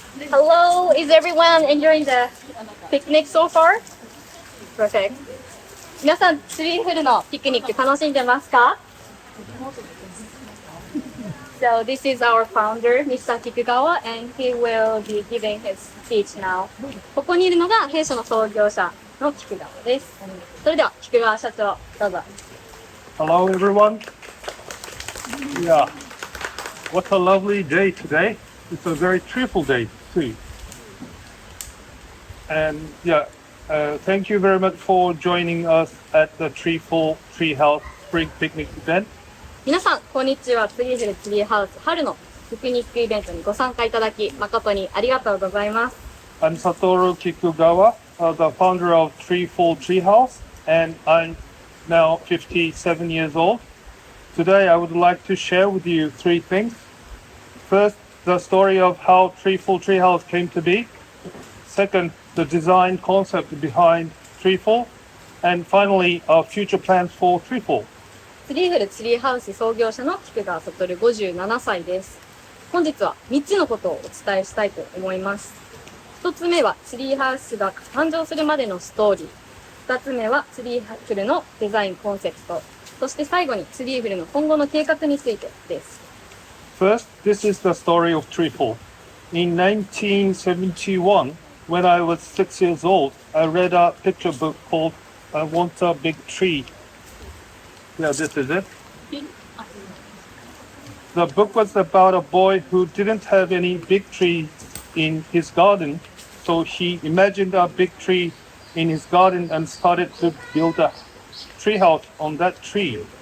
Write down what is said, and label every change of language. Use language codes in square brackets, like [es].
[en] Hello, is everyone enjoying the picnic so far? Perfect. [ja] 皆さん、ツリーフルのピクニック楽しんでますか？ [en] So this is our founder, Mr. Kikugawa, and he will be giving his speech now. [ja] ここにいるのが弊社の創業者の菊川です。それでは菊川社長、どうぞ。 [en] Hello, everyone. Yeah, what a lovely day today. It's a very treeful day too. And yeah, thank you very much for joining us at the Treeful Treehouse Spring Picnic event. [ja] 皆さん、こんにちは。ツリーフルツリーハウス春のピクニックイベントにご参加いただき、誠にありがとうございます。 [en] I'm Satoru Kikugawa, the founder of Treeful Treehouse, and I'm now 57 years old. Today, I would like to share with you three things. First, the story of how Treeful Treehouse came to be. Second, the design concept behind Treeful. And finally, our future plans for Treeful. [ja] ツリーフルツリーハウス創業者の菊川悟57歳です。本日は3つのことをお伝えしたいと思います。1つ目はツリーハウスが誕生するまでのストーリー。 2つ目はツリーフルのデザインコンセプト。そして最後にツリーフルの今後の計画についてです。 [en] First, this is the story of Treeful. In 1971, when I was 6 years old, I read a picture book called I Want a Big Tree. Yeah, this is it. The book was about a boy who didn't have any big trees in his garden, so he imagined a big tree in his garden and started to build a treehouse on that tree.